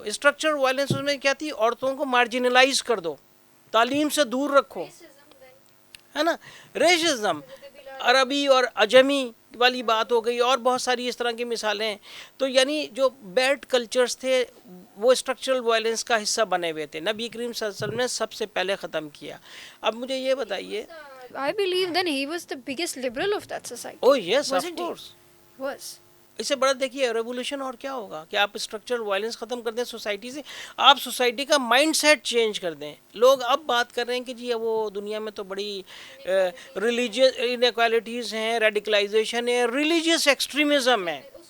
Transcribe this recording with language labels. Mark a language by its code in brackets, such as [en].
[ur] Structural violence اس میں کیا تھی؟ عورتوں کو مارجنلائز کر دو، تعلیم سے دور رکھو، ہے نا. ریشزم، عربی اور عجمی والی بات ہو گئی، اور بہت ساری اس طرح کی مثالیں ہیں. تو یعنی جو بیڈ کلچرز تھے وہ اسٹرکچرل وائلنس کا حصہ بنے ہوئے تھے، نبی کریم صلی اللہ علیہ وسلم نے سب سے پہلے ختم کیا. اب مجھے یہ بتائیے. [en] I believe then he was the biggest liberal of that society. Oh yes, of wasn't course. he? Was. [ur] اس سے بڑا دیکھیے ریولیوشن اور کیا ہوگا کہ آپ اسٹرکچرل وائلنس ختم کر دیں سوسائٹی سے، آپ سوسائٹی کا مائنڈ سیٹ چینج کر دیں. لوگ اب بات کر رہے ہیں کہ جی وہ دنیا میں تو بڑی ریلیجیس انیکوالٹیز ہیں، ریڈیکلائزیشن ہے، ریلیجیس ایکسٹریمزم ہے.